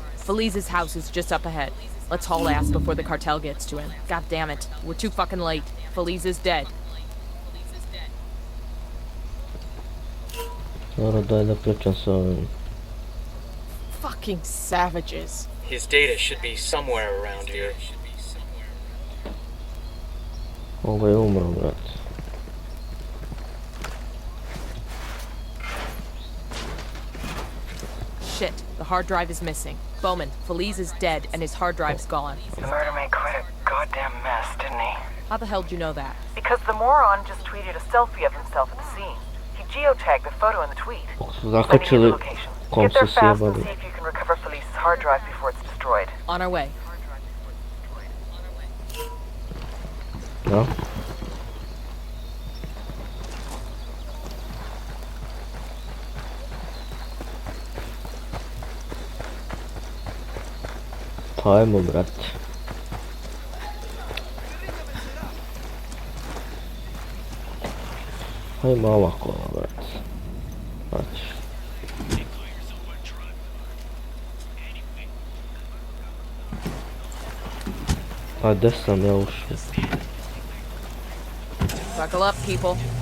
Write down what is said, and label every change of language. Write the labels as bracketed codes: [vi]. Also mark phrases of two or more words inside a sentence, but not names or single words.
[en] Felize's house is just up ahead. Let's haul ass before the cartel gets to him. God damn it, we're too fucking late. Felize is dead. Fucking savages. His data should be somewhere around here. [hr] Ovo je umro, brat. [en] Shit, the hard drive is missing. Bowman, Felize is dead and his hard drive's gone. The murder made quite a goddamn mess, didn't he? How the hell did you know that? Because the moron just tweeted a selfie of himself at the scene. He geotagged the photo in the tweet. Sending you the location. Get there fast and see if you can recover Felice's hard drive before it's destroyed. On our way. No? [hr] Ajmo, brat. Ajmo ovako, brat. Znači. A gdje sam ja ušao? [en] Buckle up, people.